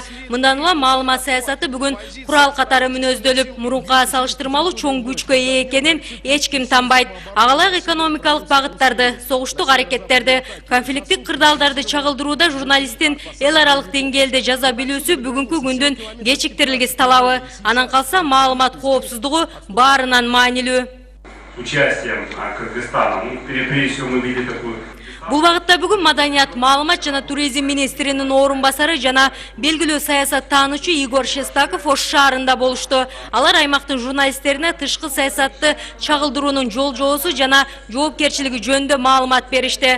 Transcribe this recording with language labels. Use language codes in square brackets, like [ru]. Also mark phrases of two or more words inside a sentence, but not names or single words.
[ky] Мындан улам маалымат саясаты бүгүн курал катары мүнөздөлүп, мурункуга салыштырмалуу чоң күчкө ээ экенин эч ким танбайт. Агалайык экономикалык багыттарды, согуштук аракеттерди, конфликттик кырдаалдарды чагылдырууда журналисттин эл аралык деңгээлде жаза билүүсү бүгүнкү күндүн кечиктирилгис талабы. Анан калса маалымат коопсуздугу баарынан маанилүү. [ru] Участием Кыргызстана, прежде всего мы видели такую. [ky] Бул багытта бүгүн Маданият, маалымат жана туризм министринин орун басары жана белгилүү саясаттануучу Игорь Шестаков Ош шаарында болушту. Алар аймактын журналисттерине тышкы саясатты чагылдыруунун жол жобосу жана жоопкерчилиги жөнүндө маалымат беришти.